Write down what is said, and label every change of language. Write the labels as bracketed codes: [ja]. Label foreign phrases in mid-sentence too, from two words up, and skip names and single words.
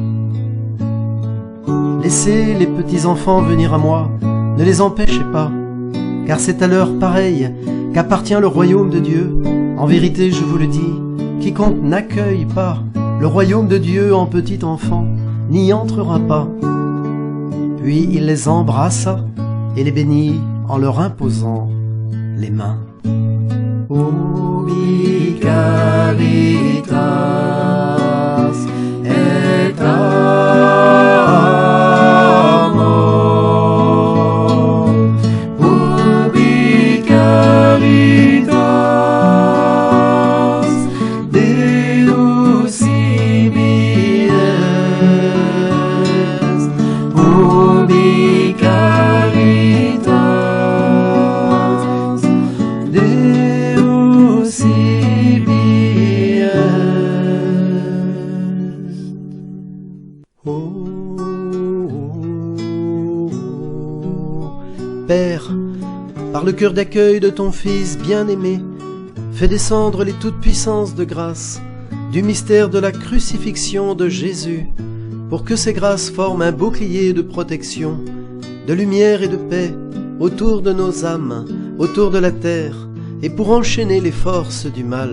[fr] Laissez les petits enfants venir à moi, ne les empêchez pas, car c'est à l'heure pareille qu'appartient le royaume de Dieu. En vérité, je vous le dis, quiconque n'accueille pas le royaume de Dieu en petit enfant n'y entrera pas. Puis il les embrassa et les bénit en leur imposant les mains. [la] Ubi caritas et amor, ubi caritas Deus ibi est, ubi caritas Deus ibi est. [fr] Père, par le cœur d'accueil de ton Fils bien-aimé, fais descendre les toutes puissances de grâce du mystère de la crucifixion de Jésus, pour que ces grâces forment un bouclier de protection, de lumière et de paix autour de nos âmes, autour de la terre, et pour enchaîner les forces du mal.